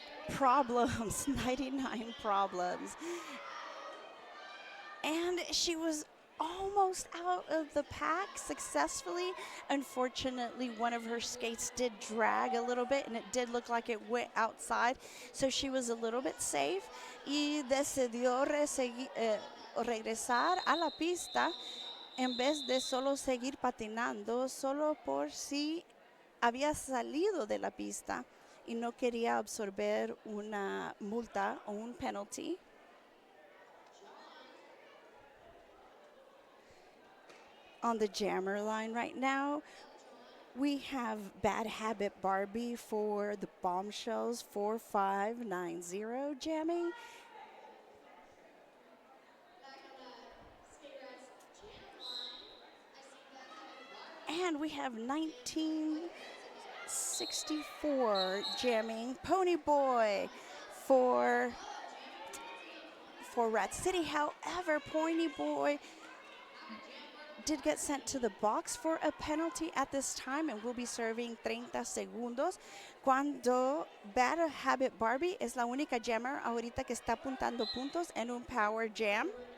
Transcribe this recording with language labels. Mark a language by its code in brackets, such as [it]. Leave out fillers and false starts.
[en] Problems, 99 problems. And she was almost out of the pack successfully. Unfortunately, one of her skates did drag a little bit, and it did look like it went outside, so she was a little bit safe. [es] Y decidió regresar a la pista en vez de solo seguir patinando, solo por si había salido de la pista y no quería absorber una multa o un penalty. [en] On the jammer line right now, we have Bad Habit Barbie for the Bombshellz 4590 jamming. And we have 1964 jamming Pony Boy for Rat City. However, Pony Boy did get sent to the box for a penalty at this time and will be serving 30 [es] segundos. Cuando Bad Habit Barbie es la única jammer ahorita que está apuntando puntos en un power jam.